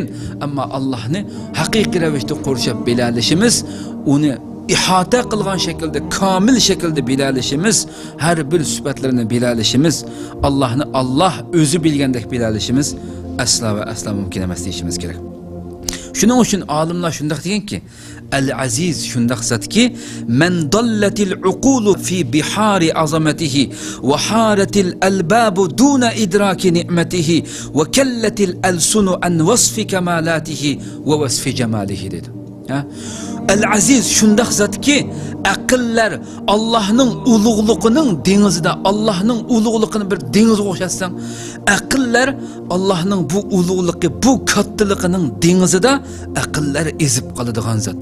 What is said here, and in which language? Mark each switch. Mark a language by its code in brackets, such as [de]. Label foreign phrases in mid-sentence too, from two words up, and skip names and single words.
[uz] Ammo Allohni haqiqiy ravishda qo'rshab bila olishimiz, uni ihata qilgan shaklda, komil shaklda bila olishimiz, har bir sifatlarini bila olishimiz, Allohni Alloh o'zi bilgandek bila olishimiz aslo va aslo mumkin emas deyishimiz kerak. Shuning uchun olimlar shunday deganki, Al-Aziz shunday zotki, [ar] من ضلت العقول في بحار عظمته وحارت الألباب دون إدراك نعمته وكلت الألسن عن وصف كمالاته ووصف جماله dedi. [uz] Al-Aziz shunday zotki, aqllar Allohning ulug'ligining dengizida, Allohning ulug'ligini bir dengizga o'xshatsang, aqllar Allohning bu ulug'ligi, bu kattaligining dengizida aqllar ezib qoladigan zot.